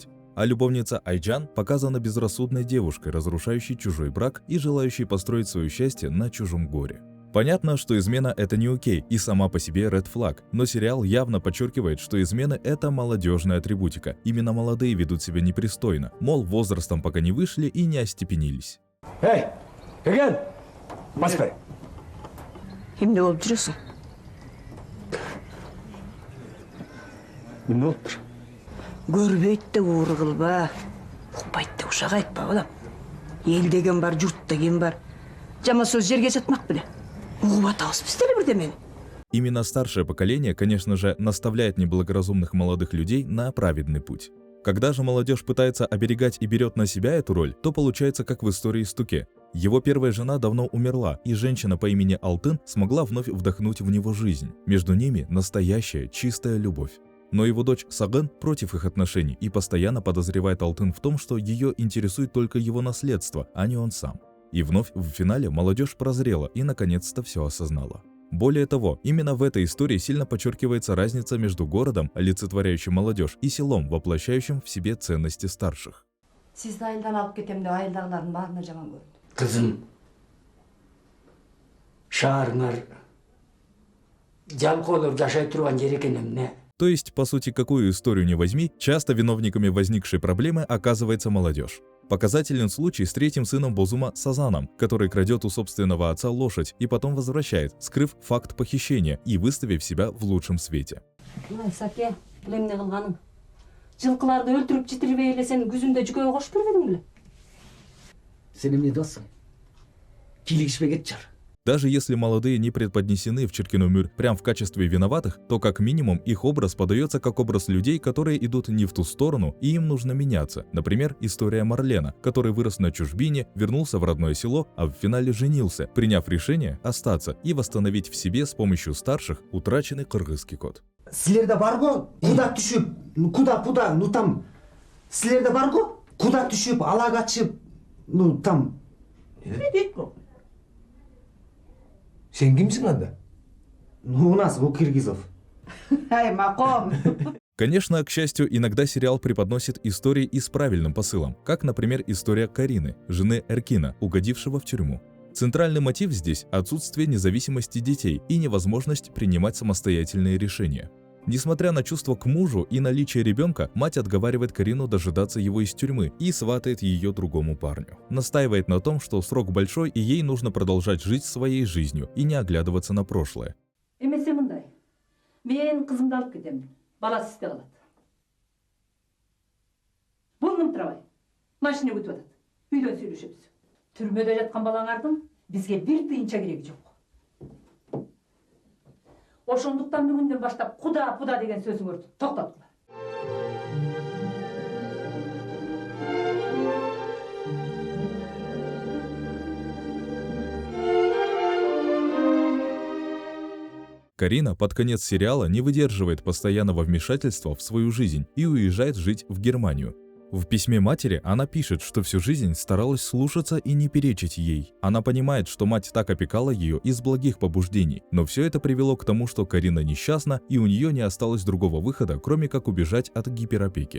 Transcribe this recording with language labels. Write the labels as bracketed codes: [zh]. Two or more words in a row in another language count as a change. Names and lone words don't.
[ru] А любовница Айджан показана безрассудной девушкой, разрушающей чужой брак и желающей построить свое счастье на чужом горе. Понятно, что измена – это не окей и сама по себе [en] red flag, [ru] но сериал явно подчеркивает, что измена – это молодежная атрибутика. Именно молодые ведут себя непристойно, мол, возрастом пока не вышли и не остепенились. [ky] Эй, Эген! Баспай! Эмне болуп жүрөсүң? Эмне болуптур? Көрбөйт да уур кылба, укпайт да ушак айтпа, балам. Эл деген бар, журт деген бар. Жаман сөз жерге жатмак беле. Угуп атабыз деле бирдемени. [ru] Именно старшее поколение, конечно же, наставляет неблагоразумных молодых людей на праведный путь. Когда же молодежь пытается оберегать и берет на себя эту роль, то получается как в истории с Туке. Его первая жена давно умерла, и женщина по имени Алтын смогла вновь вдохнуть в него жизнь. Между ними настоящая чистая любовь. Но его дочь Сагын против их отношений и постоянно подозревает Алтын в том, что ее интересует только его наследство, а не он сам. И вновь в финале молодежь прозрела и наконец-то все осознала. Более того, именно в этой истории сильно подчеркивается разница между городом, олицетворяющим молодежь, и селом, воплощающим в себе ценности старших. [ky] Сизди айылдан алып кетем деп айылдагылардын баарына жаман көрдүм. Kızım, шаарыңар жалкоолор жашай турган жер экен эмне? [ru] То есть, по сути, какую историю ни возьми, часто виновниками возникшей проблемы оказывается молодежь. Показателен случай с третьим сыном Бозума Сазаном, который крадет у собственного отца лошадь и потом возвращает, скрыв факт похищения и выставив себя в лучшем свете. [ky] Саке, бул эмне кылганың? Жылкыларды өлтүрүп житирбей эле сен күзүндө жүкөгө кошуп бербедиң беле? Сен эмне досуң? Кийлигишпей кетчир. [ru] Даже если молодые не преподнесены в Черкиномюр прямо в качестве виноватых, то как минимум их образ подается как образ людей, которые идут не в ту сторону и им нужно меняться. Например, история Марлена, который вырос на чужбине, вернулся в родное село, а в финале женился, приняв решение остаться и восстановить в себе с помощью старших утраченный кыргызский код. [ky] Силерде барго куда түшүп, [ru] куда, ну там. [ky] Силерде барго куда түшүп, ала качып, [ru] ну там. [ky] Не дейт бул? Сен кимсиң анда? [ru] Ну у нас был Киргизов. [ky] Ай, маком. [ru] Конечно, к счастью, иногда сериал преподносит истории и с правильным посылом, как, например, история Карины, жены Эркина, угодившего в тюрьму. Центральный мотив здесь – отсутствие независимости детей и невозможность принимать самостоятельные решения. Несмотря на чувство к мужу и наличие ребенка, мать отговаривает Карину дожидаться его из тюрьмы и сватает ее другому парню. Настаивает на том, что срок большой и ей нужно продолжать жить своей жизнью и не оглядываться на прошлое. [ky] Эмесе мындай. Мен кызымды алып кетем. Баласы сизде калат. Бул Нымтырабай. Машина күтүп атат. Үйдөн сүйлөшөбүз. Түрмөдө жаткан балаңардын бизге бир тыйынча кереги жок. Ошондуктан бүгүндөн баштап куда деген сөзүңөрдү токтоткула. [ru] Карина под конец сериала не выдерживает постоянного вмешательства в свою жизнь и уезжает жить в Германию. В письме матери она пишет, что всю жизнь старалась слушаться и не перечить ей. Она понимает, что мать так опекала ее из благих побуждений, но все это привело к тому, что Карина несчастна и у нее не осталось другого выхода, кроме как убежать от гиперопеки.